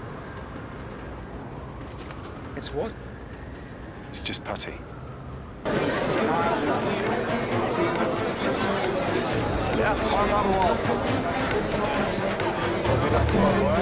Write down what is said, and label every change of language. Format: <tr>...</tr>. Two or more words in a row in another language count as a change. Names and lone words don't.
<en>It's what? It's just putty.</en> <nl>Ja, gewoon aan de wal. Dat is al</nl>